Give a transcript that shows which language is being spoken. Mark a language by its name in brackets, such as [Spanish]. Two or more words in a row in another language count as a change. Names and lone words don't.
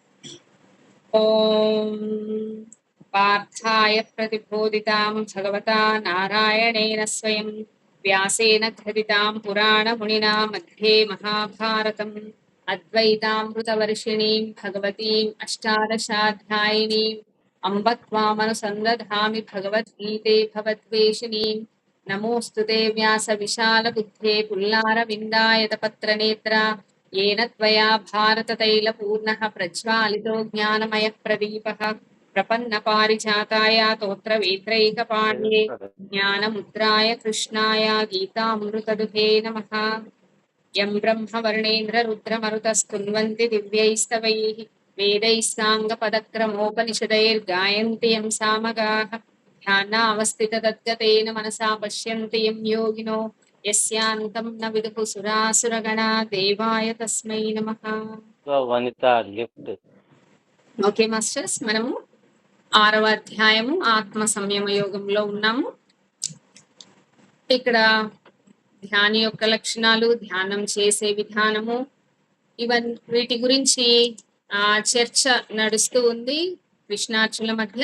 [Sanskrit] ఓం పార్థాయ ప్రతిబోధితాం భగవతా నారాయణేన స్వయం వ్యాసేన ఘటితాం పురాణ మునినా మధ్యే మహాభారతం అద్వైతామృతవర్షిణీం భగవతీం అష్టాదశాధ్యాయినీం అంబ త్వామనుసందధామి భగవద్గీతే భవద్వేషిణీం. నమోస్తుతే వ్యాస విశాల బుద్ధే పుల్లార విందాయత పత్రనేత్ర येन त्वया भारततैलपूर्णः प्रज्वालितो ज्ञानमयः प्रदीपः प्रपन्न पारिजाताय तोत्रवेत्रैकपाण्ये ज्ञानमुद्राय कृष्णाय गीतामृतदुहे नमः. यं ब्रह्मवर्णेन्द्ररुद्रमरुतस्तुन्वन्ति दिव्यैस्तवैः वेदैः साङ्गपदक्रमोपनिषदैर्गायन्ति यं सामगाः ध्यानावस्थिततद्गतेन मनसा पश्यन्ति यं योगिनो यस्यांतं न विदुः सुरासुरगणा देवाय तस्मै नमः. [English] okay masters, [Telugu] మనము 6వ అధ్యాయము ఆత్మ సంయమ యోగంలో ఉన్నాము. ఇక్కడ ధ్యాని యొక్క లక్షణాలు, ధ్యానం చేసే విధానము, వీటి గురించి చర్చ నడుస్తూ ఉంది కృష్ణార్జునుల మధ్య.